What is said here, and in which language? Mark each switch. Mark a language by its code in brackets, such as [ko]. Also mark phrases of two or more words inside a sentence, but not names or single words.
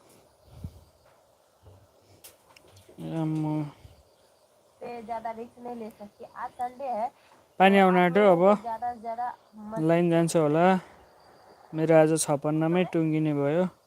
[hi] ज्यादा रिस्क नहीं ले सकती आज संडे है [ne] पानी आउन आँट्यो अब [hi] ज्यादा से ज्यादा [ne] लाइन जान्छ होला मेरो आज 56 मै टुङ्गिने भयो